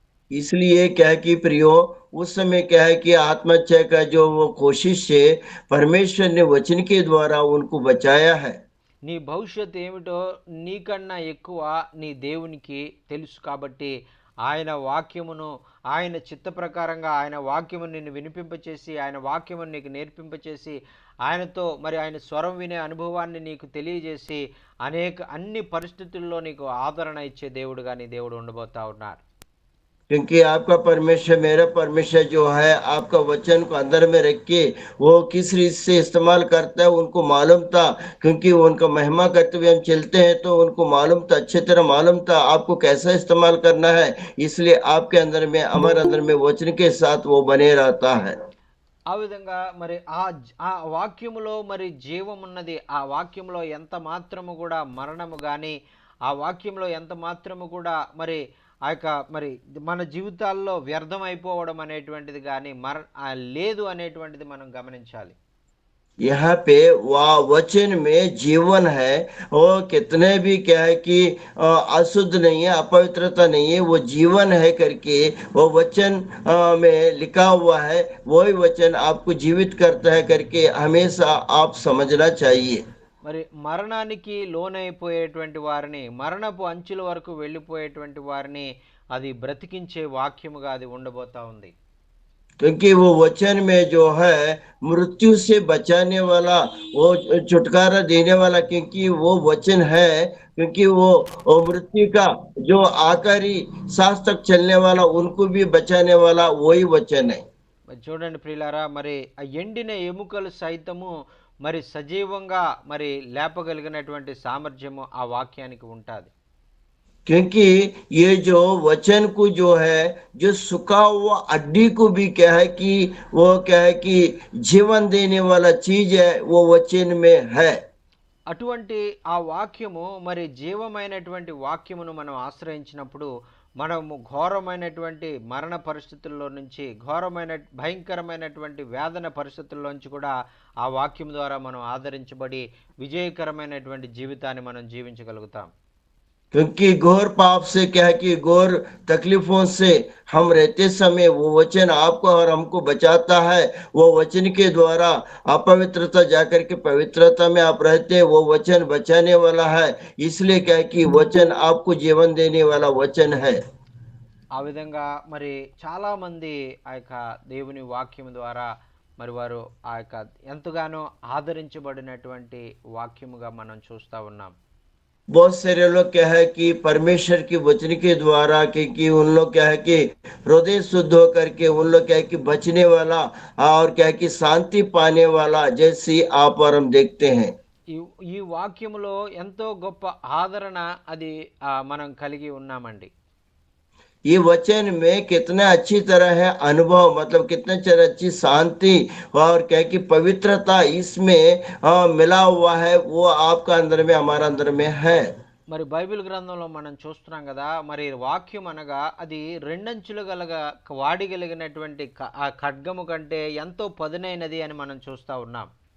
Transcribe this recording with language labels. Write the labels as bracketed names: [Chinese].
[Hindi] इसलिए क्या है कि प्रियो उस समय क्या है कि आत्महत्या का जो वो कोशिश है परमेश्वर ने वचन के द्वारा उनको बचाया है। [Telugu] నీ భవిష్యత్తు ఏమిటో నీకన్నా ఎక్కువ నీ దేవునికి తెలుసు కాబట్టి ఆయన వాక్యమును, ఆయన చిత్త ప్రకారంగా ఆయన వాక్యమును నిన్ను వినిపింపచేసి, ఆయన వాక్యమును నీకు నేర్పింపచేసి, ఆయనతో మరి ఆయన స్వరం వినే అనుభవాన్ని నీకు తెలియజేసి అన్ని పరిస్థితుల్లో నీకు ఆదరణ ఇచ్చే దేవుడుగా నీ దేవుడు ఉండబోతా ఉన్నాడు. [Hindi] क्योंकि आपका परमेश्वर मेरा परमेश्वर जो है आपका वचन को अंदर में रख के वो किस रीत से इस्तेमाल करता है उनको मालूम था। क्योंकि वो उनका महिमा करते हुए हम चलते हैं तो उनको मालूम था, अच्छी तरह मालूम था आपको कैसा इस्तेमाल करना है। इसलिए आपके अंदर में हमारे अंदर में वचन के साथ वो बने रहता है। [Telugu] ఆ విధంగా మరి ఆ వాక్యములో మరి జీవమున్నది. ఆ వాక్యంలో ఎంత మాత్రము కూడా మరణము కానీ, ఆ వాక్యంలో ఎంత మాత్రము కూడా మరి ఆ యొక్క మరి మన జీవితాల్లో వ్యర్థం అయిపోవడం అనేటువంటిది కానీ లేదు అనేటువంటిది మనం గమనించాలి. [Hindi] यहाँ पे वह वचन में जीवन है। और कितने भी क्या है कि अशुद्ध नहीं है, अपवित्रता नहीं है, वो जीवन है करके वो वचन में लिखा हुआ है। वही वचन आपको जीवित करता है करके हमेशा आप समझना चाहिए। [Telugu] మరి మరణానికి లోనైపోయేటువంటి వారిని, మరణపు అంచుల వరకు వెళ్ళిపోయేటువంటి వారిని అది బ్రతికించే వాక్యముగా అది ఉండబోతా ఉంది. [Hindi] क्योंकि वो वचन में जो है मृत्यु से बचाने वाला, वो छुटकारा देने वाला, क्योंकि वो वचन है। क्योंकि वो मृत्यु का जो आखिरी सांस तक चलने वाला उनको भी बचाने वाला वही वचन है। [Telugu] మరి చూడండి ప్రియులారా, మరి ఆ ఎండిన ఎముకలు సైతము మరి సజీవంగా మరి లేపగలిగినటువంటి సామర్థ్యము ఆ వాక్యానికి ఉంటుంది. [Hindi] क्योंकि ये जो वचन को जो है जो सूखा हुआ हड्डी को भी क्या है कि वो क्या है कि जीवन देने वाला चीज है वो वचन में है। [Telugu] అటువంటి ఆ వాక్యము మరి జీవమైనటువంటి వాక్యమును మనం ఆశ్రయించినప్పుడు మనము ఘోరమైనటువంటి మరణ పరిస్థితుల్లో నుంచి, ఘోరమైన భయంకరమైనటువంటి వేదన పరిస్థితుల్లోంచి కూడా ఆ వాక్యం ద్వారా మనం ఆదరించబడి విజయకరమైనటువంటి జీవితాన్ని మనం జీవించగలుగుతాం. [Hindi] क्योंकि घोर पाप से क्या है कि घोर तकलीफों से हम रहते समय वो वचन आपको और हमको बचाता है। वो वचन के द्वारा अपवित्रता जाकर के पवित्रता में आप रहते हैं, वो वचन बचाने वाला है। इसलिए क्या है कि वचन आपको जीवन देने वाला वचन है। [Telugu] ఆ విధంగా మరి చాలామంది ఆ యొక్క దేవుని వాక్యం ద్వారా మరి వారు ఆ యొక్క ఎంతగానో ఆదరించబడినటువంటి వాక్యముగా మనం చూస్తూ ఉన్నాం. [Hindi] बहुत सारे लोग क्या है कि परमेश्वर की वचन के द्वारा कि उन लोग क्या है कि हृदय शुद्ध होकर के उन लोग क्या है कि बचने वाला और क्या है कि शांति पाने वाला जैसी आप और हम देखते हैं। [Telugu] ఈ ఈ వాక్యములో ఎంతో గొప్ప ఆదరణ అది మనం కలిగి ఉన్నామండి. [Hindi] ये वचन में कितना अच्छी तरह है अनुभव, मतलब कितना तरह अच्छी शांति और क्या कि पवित्रता इसमें मिला हुआ है, वो आपका अंदर में हमारा अंदर में है। [Telugu] మరి బైబిల్ గ్రంథంలో మనం చూస్తున్నాం కదా, మరి వాక్యం అనగా అది రెండంచులు వాడిగలిగినటువంటి ఆ ఖడ్గము కంటే ఎంతో పదునైనది అని మనం చూస్తూ ఉన్నాం.